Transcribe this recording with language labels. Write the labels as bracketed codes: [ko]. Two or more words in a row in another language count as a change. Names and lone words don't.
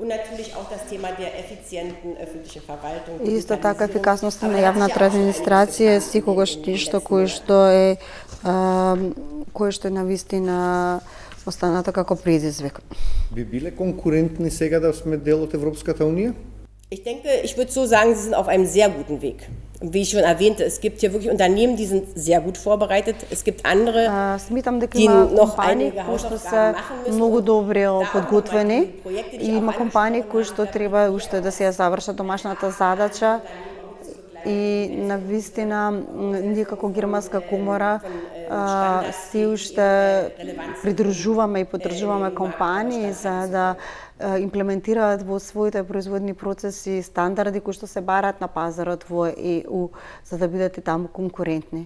[mk] И исто така ефикасноста на јавната администрација е секогаш нешто кое што е навистина останато како предизвик. Би биле конкурентни сега да сме дел од Европската унија? [de] Ich denke, ich würde so sagen, sie sind auf einem sehr guten Weg. Wie ich schon erwähnte, es gibt hier wirklich Unternehmen, die sind sehr gut vorbereitet. Es gibt andere, die noch einige Hausaufgaben machen müssen. [mk] Многу добре подготвени и има компании кои што треба уште да се завршат домашната задача. И навистина, ние како Германска комора се уште придружуваме и поддржуваме компании за да имплементираат во своите производни процеси стандарди кои што се бараат на пазарот во ЕУ, за да бидат и таму конкурентни.